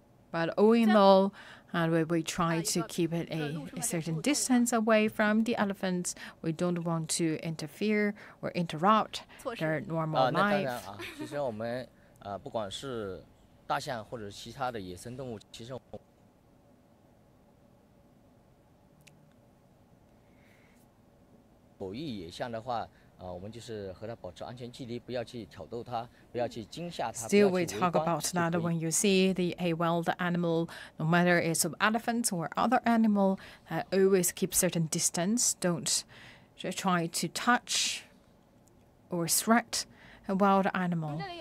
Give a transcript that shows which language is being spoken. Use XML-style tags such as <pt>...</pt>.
<en>But all in all, we try to keep it a certain distance away from the elephants. We don't want to interfere or interrupt their normal life.</en> <zh>其实我们不管是大象或者其他的野生动物，其实偶遇野象的话。我们就是和它保持安全距离，不要去挑逗它，不要去惊吓它。</zh> <en>Still, we talk about that when you see a wild animal, no matter it's an elephant or other animal, always keep certain distance. Don't try to touch or threat a wild animal.</en>